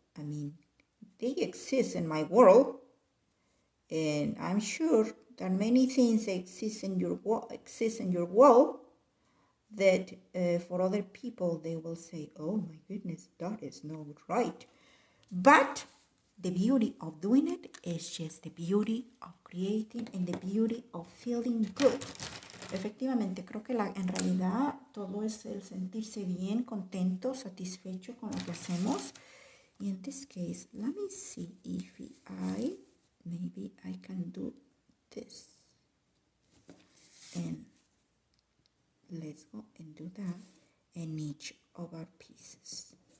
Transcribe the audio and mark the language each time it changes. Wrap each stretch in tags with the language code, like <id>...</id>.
<en>I mean, they exist in my world. And I'm sure that many things exist in your world that for other people, they will say, oh my goodness, that is not right. But the beauty of doing it is just the beauty of creating and the beauty of feeling good.</en> <es>Efectivamente, creo que en realidad todo es el sentirse bien, contento, satisfecho con lo que hacemos.</es> <en>In this case, let me see if maybe I can do this. And let's go and do that in each of our pieces.</en>